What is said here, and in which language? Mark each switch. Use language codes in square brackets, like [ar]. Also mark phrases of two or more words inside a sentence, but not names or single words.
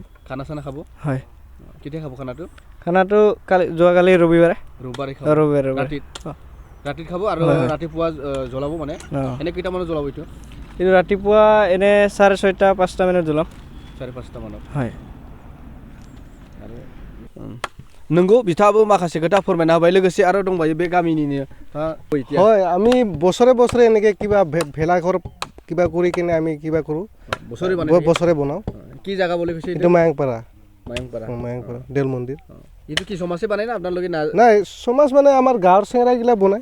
[as] খানা চানা খাব? হয়। কেতিয়া খাব খানাটো? খানাটো যোৱাকালি ৰবিবাৰে খাব? ৰবিবাৰে ৰাতিত খাব আৰু ৰাতিপুৱা জ্বলাব মানে? এনে কেইটামানত জ্বলাব এইটো? এইটো ৰাতিপুৱা এনে 6:30-5টা মানত জ্বলাম। 5:30 মানত? হয়। [brx] नंगौ बिथाङाबो माखासे खोथा फोरमायना होबाय। लोगोसे आरो दंबायो बे गामिनिनो। [as] হয়, আমি বছৰে এনেকৈ কিবা ভেলাঘৰ কিবা কৰি কিনে আমি কিবা কৰোঁ, বছৰে বনাওঁ। কি জায়গা বলে কৈছে এইটো মায়ংপাৰা দেল মন্দিৰ। এইটো কি সমাজে বানাই না আপোনালোকে? নাই, সমাজ মানে আমাৰ গাঁৱৰ চেংৰাগিলা বানাই